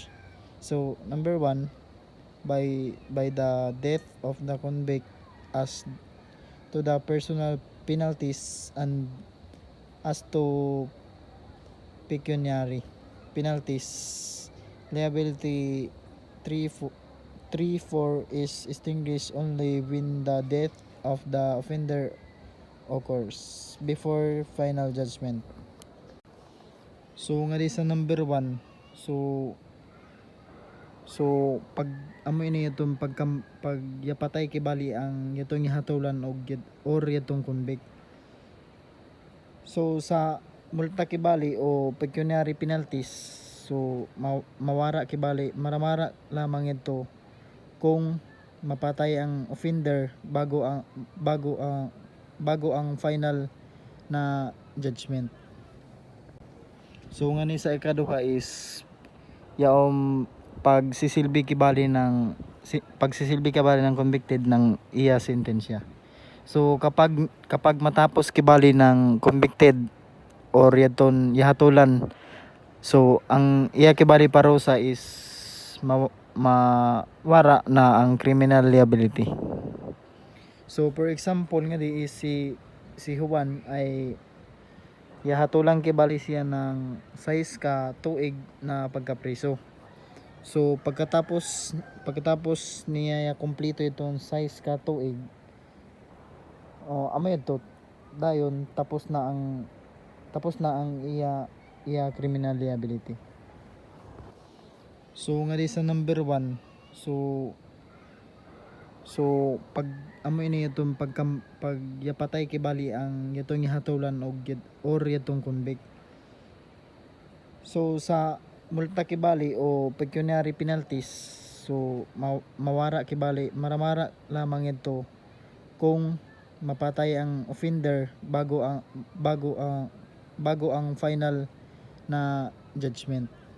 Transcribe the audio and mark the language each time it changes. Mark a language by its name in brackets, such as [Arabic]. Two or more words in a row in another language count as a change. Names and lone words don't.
[English] So number 1, by the death of the convict, as to the personal penalties and as to pecuniary penalties. Liability 3.4 is extinguished only when the death of the offender occurs before final judgment. [Hiligaynon] So nga di sa number 1, so pag amo ini itong pag yapatay kibali ang itong ihatulan or itong convict. So sa multa kibali o [English] pecuniary penalties, [Hiligaynon] so mawara kibali, maramara lamang ito kung mapatay ang offender bago ang final na judgment. So nga ni sa ikaduha is yaong pagsisilbi kibali ng convicted ng iya sentensya. So kapag matapos kibali ng convicted or yaton yahatulan, so ang iya kibali parusa is mawara na ang [English] criminal liability. [Hiligaynon] So for example nga di is si Juan ay yahatulan kibali siya ng 6 ka tuig na pagkapriso. So pagkatapos niya kumpleto itong 6 ka tuig, amay ito dayon tapos na ang iya [English] criminal liability. [Hiligaynon] So nga di sa number 1, so pag amo ini itong yapatay kibali ang itong ihatulan or itong convict. So sa multa kibali o [English] pecuniary penalties, [Hiligaynon] so mawara kibali, maramara lamang ito kung mapatay ang offender bago ang final na judgment.